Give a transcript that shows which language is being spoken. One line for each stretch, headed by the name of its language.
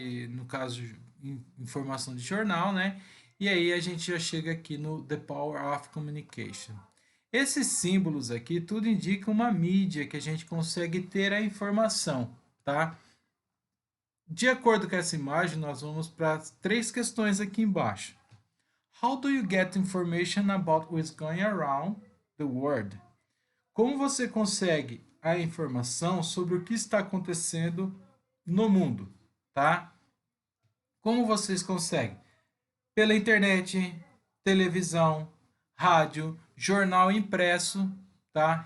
Portuguese: No caso, informação de jornal, né? E aí a gente já chega aqui no
English: The Power of Communication.
Portuguese: Esses símbolos aqui, tudo indica uma mídia que a gente consegue ter a informação, tá? De acordo com essa imagem, nós vamos para três questões aqui embaixo.
English: How do you get information about what's going around the world?
Portuguese: Como você consegue a informação sobre o que está acontecendo no mundo, tá? Como vocês conseguem? Pela internet, televisão, rádio, jornal impresso, tá?